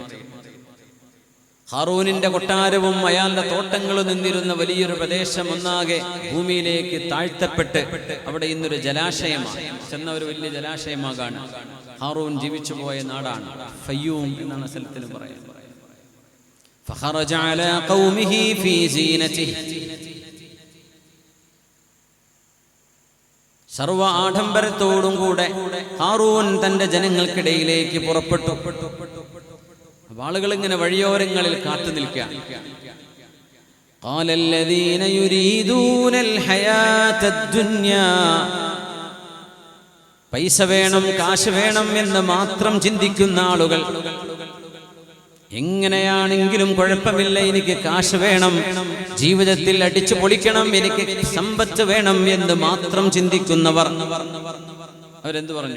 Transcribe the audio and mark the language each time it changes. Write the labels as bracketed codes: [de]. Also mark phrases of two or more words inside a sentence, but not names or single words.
[ml] ഖാറൂനിന്റെ കൊട്ടാരവും അയാളുടെ തോട്ടങ്ങളും നിന്നിരുന്ന വലിയൊരു പ്രദേശം ഒന്നാകെ ഭൂമിയിലേക്ക് താഴ്ത്തപ്പെട്ട് അവിടെ ഇന്നൊരു ജലാശയമാണ്, ചെന്ന ഒരു വലിയ ജലാശയമാകാണ്. ഖാറൂൻ ജീവിച്ചു പോയ നാടാണ് ഫയ്യൂം എന്നാണ് സ്ഥലത്തിന് പറയുന്നത്. [ar] فخرج على قومه في زينته. [ml] സർവ ആഡംബരത്തോടും കൂടെ ഖാറൂൻ തന്റെ ജനങ്ങൾക്കിടയിലേക്ക് പുറപ്പെട്ടു. ആളുകൾ ഇങ്ങനെ വഴിയോരങ്ങളിൽ കാത്തു നിൽക്കുക. [ar] قال الذين يريدون الحياة الدنيا, [ml] പൈസ വേണം, കാശ് വേണം എന്ന് മാത്രം ചിന്തിക്കുന്ന ആളുകൾ, എങ്ങനെയാണെങ്കിലും കുഴപ്പമില്ല, എനിക്ക് കാശ് വേണം, ജീവിതത്തിൽ അടിച്ചു പൊളിക്കണം, എനിക്ക് സമ്പത്ത് വേണം എന്ന് മാത്രം ചിന്തിക്കുന്നവർ അവരെന്ത് പറഞ്ഞു?